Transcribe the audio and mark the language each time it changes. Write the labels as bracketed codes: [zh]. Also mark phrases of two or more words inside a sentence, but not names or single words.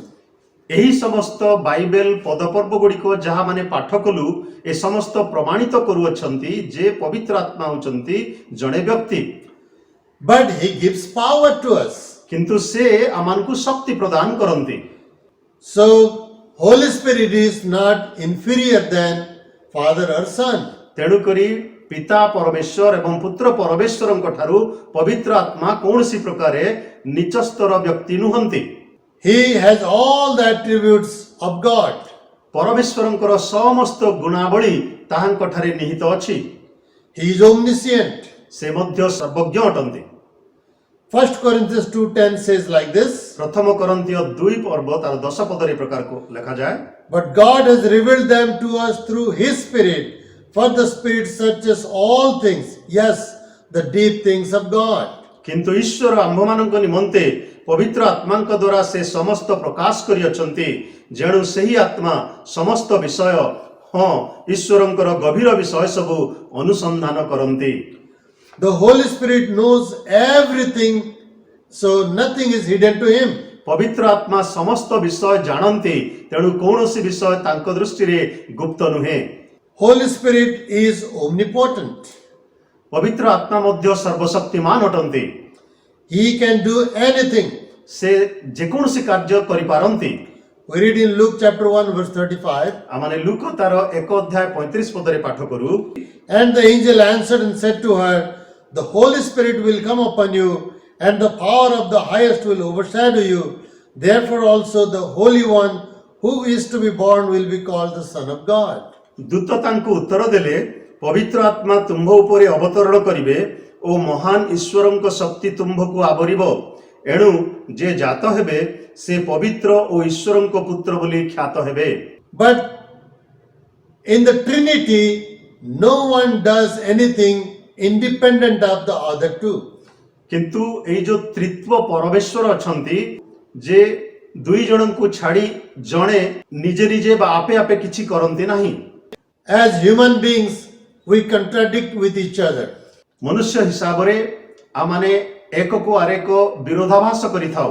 [or] ଏହି ସମସ୍ତ ବାଇବେଲ ପଦପର୍ବ ଗୁଡ଼ିକ ଯାହା ମାନେ ପାଠ କଲୁ ଏ ସମସ୍ତ ପ୍ରମାଣିତ କରୁଅଛନ୍ତି ଯେ ପବିତ୍ର ଆତ୍ମା ହେଉଛନ୍ତି ଜଣେ ବ୍ୟକ୍ତି। [en] But he gives power to us. [or] କିନ୍ତୁ ସେ ଆମମାନଙ୍କୁ ଶକ୍ତି ପ୍ରଦାନ କରନ୍ତି। [en] So Holy Spirit is not inferior than Father or Son. [or] ତେଣୁକରି ପିତା ପରମେଶ୍ୱର ଏବଂ ପୁତ୍ର ପରମେଶ୍ୱରଙ୍କ ଠାରୁ ପବିତ୍ର ଆତ୍ମା କୌଣସି ପ୍ରକାରେ ନିଚସ୍ତର ବ୍ୟକ୍ତି ନୁହନ୍ତି। [en] He has all the attributes of God. [or] ପରମେଶ୍ୱରଙ୍କର ସମସ୍ତ ଗୁଣାବଳୀ ତାହାଙ୍କ ଠାରେ ନିହିତ ଅଛି। [en] He is omniscient. [or] ସେ ମଧ୍ୟ ସର୍ବଜ୍ଞ ଅଟନ୍ତି। [en] 1 Corinthians 2:10 says like this, [or] ପ୍ରଥମ କରନ୍ତୀୟ 2 ପର୍ବ ତାର 10 ପଦରେ ପ୍ରକାର ଲେଖାଯାଏ, [en] but God has revealed them to us through His Spirit, for the Spirit searches all things, yes, the deep things of God. [or] କିନ୍ତୁ ଈଶ୍ୱର ଆମ୍ଭମାନଙ୍କ ନିମନ୍ତେ ପବିତ୍ର ଆତ୍ମାଙ୍କ ଦ୍ୱାରା ସେ ସମସ୍ତ ପ୍ରକାଶ କରିଅଛନ୍ତି, ଯେଣୁ ସେହି ଆତ୍ମା ସମସ୍ତ ବିଷୟ ହଁ ଈଶ୍ୱରଙ୍କର ଗଭୀର ବିଷୟ ସବୁ ଅନୁସନ୍ଧାନ କରନ୍ତି। [en] The Holy Spirit knows everything, so nothing is hidden to Him. [or] ପବିତ୍ର ଆତ୍ମା ସମସ୍ତ ବିଷୟ ଜାଣନ୍ତି, ତେଣୁ କୌଣସି ବିଷୟ ତାଙ୍କ ଦୃଷ୍ଟିରେ ଗୁପ୍ତ ନୁହେଁ। [en] Holy Spirit is omnipotent. [or] ପବିତ୍ର ଆତ୍ମା ମଧ୍ୟ ସର୍ବଶକ୍ତିମାନ ଅଟନ୍ତି। [en] He can do anything. [or] ସେ ଯେକୌଣସି କାର୍ଯ୍ୟ କରିପାରନ୍ତି। [en] We read in Luke chapter 1 verse 35, [or] ଆମେ ଲୁକ ତାର 1 ଅଧ୍ୟାୟ 35 ପଦରେ ପାଠ କରୁ, [en] and the angel answered and said to her, the Holy Spirit will come upon you, and the power of the highest will overshadow you. Therefore also the Holy One who is to be born will be called the Son of God. [or] ଦୂତ ତାଙ୍କୁ ଉତ୍ତର ଦେଲେ, ପବିତ୍ର ଆତ୍ମା ତୁମ୍ଭ ଉପରେ ଅବତରଣ କରିବେ ଓ ମହାନ ଈଶ୍ୱରଙ୍କ ଶକ୍ତି ତୁମ୍ଭକୁ ଆବରିବ। ଏଣୁ ଯେ ଜାତ ହେବେ ସେ ପବିତ୍ର ଓ ଈଶ୍ୱରଙ୍କ ପୁତ୍ର ବୋଲି ଖ୍ୟାତ ହେବେ। [en] But in the Trinity, no one does anything independent of the other two. [or] କିନ୍ତୁ ଏଇ ଯୋଉ ତ୍ରିତ୍ବ ପରମେଶ୍ୱର ଅଛନ୍ତି, ଯେ ଦୁଇ ଜଣଙ୍କୁ ଛାଡ଼ି ଜଣେ ନିଜେ ନିଜେ ବା ଆପେ ଆପେ କିଛି କରନ୍ତି ନାହିଁ। [en] As human beings, we contradict with each other. [or] ମନୁଷ୍ୟ ହିସାବରେ ଆମମାନେ ଏକକୁ ଆରେକ ବିରୋଧାଭାସ କରିଥାଉ।